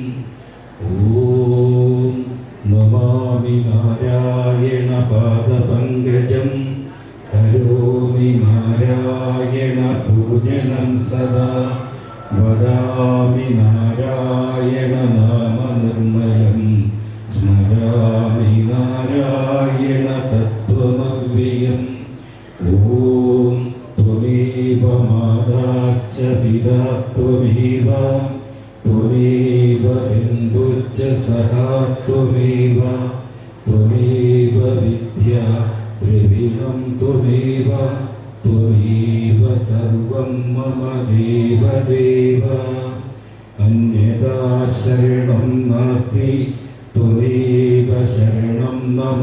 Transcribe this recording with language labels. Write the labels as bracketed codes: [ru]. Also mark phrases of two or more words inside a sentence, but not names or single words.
[sa] ഓം നമാമി നാരായണ പാദപങ്കജം കരോമി നാരായണ പൂജനം സദാ വദാമി നാരായണ നാമനിർമ്മലം സ്മരാമി നാരായണ തത്വമവ്യയം. ഓം ത്വമേവ മാതാ ച പിതാ ത്വമേവ ത്വമേവ ബന്ധുഃ सहा त्वमेव त्वमेव विद्या द्रविणं त्वमेव त्वमेव सर्वं मम देवदेव अन्यदा शरणं नास्ति त्वमेव शरणं मम